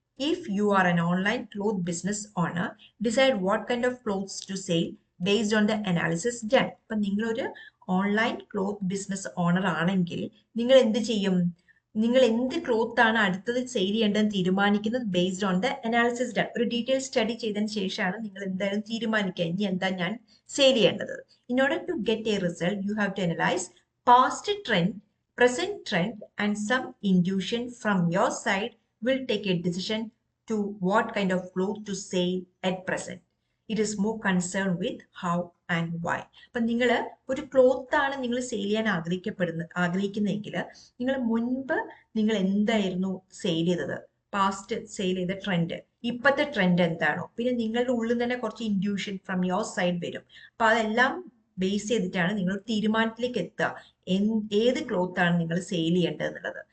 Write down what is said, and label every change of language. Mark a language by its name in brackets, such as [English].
[English] If you are an online cloth business owner, decide what kind of clothes to sell based on the analysis done. അപ്പം നിങ്ങളൊരു [Malayalam] online cloth business owner ആണെങ്കിൽ നിങ്ങൾ എന്ത് ചെയ്യും? നിങ്ങൾ എന്ത് ക്ലോത്ത് ആണ് അടുത്തത് സെയിൽ ചെയ്യേണ്ടതെന്ന് തീരുമാനിക്കുന്നത് based on the analysis done. ഒരു ഡീറ്റെയിൽ സ്റ്റഡി ചെയ്തതിന് ശേഷമാണ് നിങ്ങൾ എന്തായാലും തീരുമാനിക്കുക ഇനി എന്താ ഞാൻ സെയിൽ ചെയ്യേണ്ടത്. [English] In order to get a result you have to analyse past trend, present trend, and some intuition from your side will take a decision to what kind of clothes to sell at present. It is more concerned with how and why. [Malayalam] അപ്പം നിങ്ങൾ ഒരു cloth ആണ് നിങ്ങൾ sale ചെയ്യാൻ ആഗ്രഹിക്കുന്നതെങ്കിൽ നിങ്ങൾ മുൻപ് നിങ്ങൾ എന്തായിരുന്നു സെയിൽ ചെയ്തത്, പാസ്റ്റ് സെയിൽ ചെയ്ത ട്രെൻഡ്, ഇപ്പോഴത്തെ ട്രെൻഡ് എന്താണോ, പിന്നെ നിങ്ങളുടെ ഉള്ളിൽ തന്നെ കുറച്ച് ഇൻഡ്യൂഷൻ ഫ്രം യുവർ സൈഡ് വരും. അപ്പൊ അതെല്ലാം ബേസ് ചെയ്തിട്ടാണ് നിങ്ങൾ തീരുമാനത്തിലേക്ക് എത്തുക ഏത് ക്ലോത്ത് ആണ് നിങ്ങൾ സെയിൽ ചെയ്യേണ്ടത് എന്നുള്ളത്.